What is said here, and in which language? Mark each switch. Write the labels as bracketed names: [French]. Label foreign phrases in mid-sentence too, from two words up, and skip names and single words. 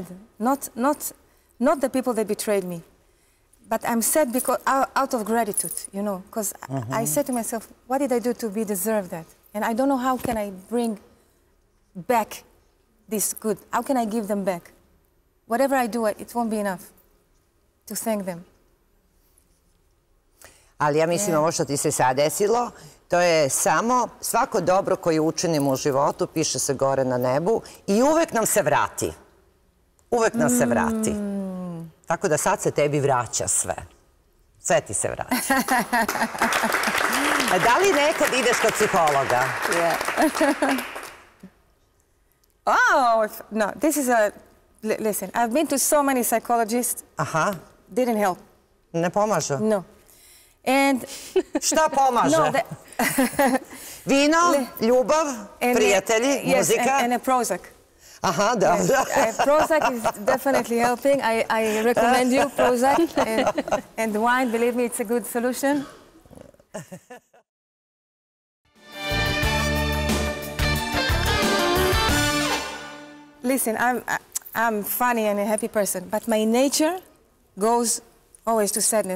[English] Not the people that betrayed me. But I'm sad because out of gratitude, you know, because I said to myself, what did I do to be deserved that? And I don't know how can I bring back this good. How can I give them back? Whatever I do, it won't be enough to thank them. [Serbian] Ali ja mislim ovo što ti se sad desilo, to je samo svako dobro koje učinimo u životu, piše se gore na nebu i uvek nam se vrati. Uvek nam se vrati. Tako da sad se tebi vraća sve. Sve ti se vraća. Da li nekad ideš kod psihologa? [English] Oh, no, this is a... Listen, I've been to so many psychologists. Aha. Didn't help. [Serbian] Ne pomažu? [English] No. And... [Serbian] Šta pomaže? Vino, ljubav, prijatelji, muzika? [English] Yes, and a Prozac. [Serbian] Aha, dobro. [English] Prozac is definitely helping. I recommend you Prozac and the wine. Believe me, it's a good solution. Listen, I'm funny and a happy person, but my nature goes always to sadness.